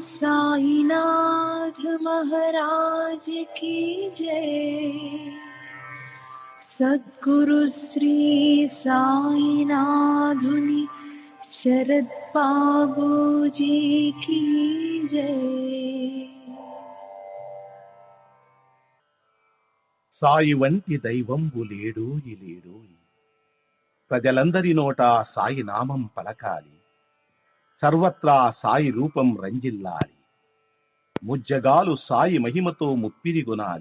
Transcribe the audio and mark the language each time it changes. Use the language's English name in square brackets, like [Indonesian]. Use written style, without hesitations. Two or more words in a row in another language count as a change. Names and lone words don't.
[Hindi] साईनाथ महाराज की जय। सद्गुरु श्री साईनाथुनि शरद बाबू जी की जय। [Telugu] సాయి వంటి దైవంబు లేడోయి లేడోయి, ప్రజలందరి నోట సాయి నామం పలకాలి, సర్వత్రా సాయి రూపం రంజిల్లాలి, ముజ్జగాలు సాయి మహిమతో ముప్పిరిగొనాలి.